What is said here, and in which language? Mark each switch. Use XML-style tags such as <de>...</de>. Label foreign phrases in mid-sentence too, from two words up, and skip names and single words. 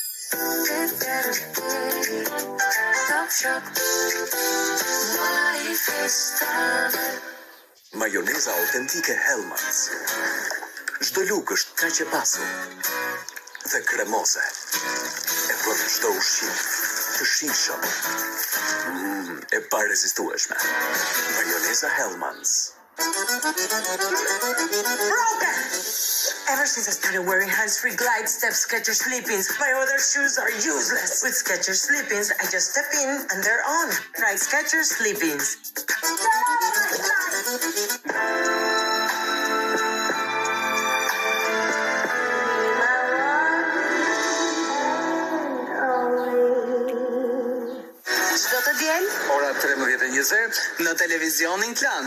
<sq>Majoneza autentike Hellmann's. Çdo lugë është kaq e pasur dhe kremoze. E bën çdo ushqim të shijshëm, e parezistueshme. Majoneza Hellmann's.</sq> <en>Broken! Ever since I started wearing hands-free glide step Skechers Sleep-ins, my other shoes are useless. With Skechers Sleep-ins, I just step in and they're on. Try Skechers Sleep-ins.</en> <sq>Çdo të diel? Ora 13:20 në televizionin Klan.</sq>